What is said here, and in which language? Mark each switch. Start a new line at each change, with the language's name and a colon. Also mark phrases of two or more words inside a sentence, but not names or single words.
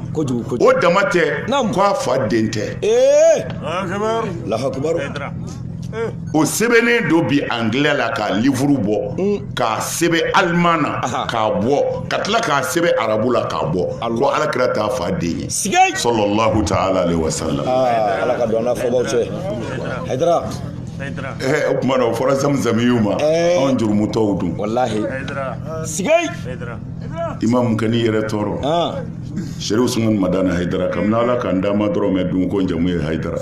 Bambara: Kojugu kojugu. o dama tɛ Naam. ko a fa den tɛ
Arabic: الله أكبر.
Bambara: o sɛbɛnnen don bi anglais la k'a livre bɔ k'a sɛbɛn allemand na k'a bɔ ka tila k'a sɛbɛn arabu la k'a bɔ ko alakira t'a fa den ye Sigay.
Arabic: صلى الله تعالى عليه وسلم
Bambara: Ah, ala ka don an n'a fɔbaw cɛ. Haidara. o tuma na o fɔra zamzamiyu ma anw jurumutɔw dun Wallahi. Sigay. imamu ka n'i yɛrɛ tɔɔrɔ Ah, Sheikh Usman Madana Haidara kabini ala k'an d'a ma dɔrɔn mɛ dun ko n jamu ye Haidara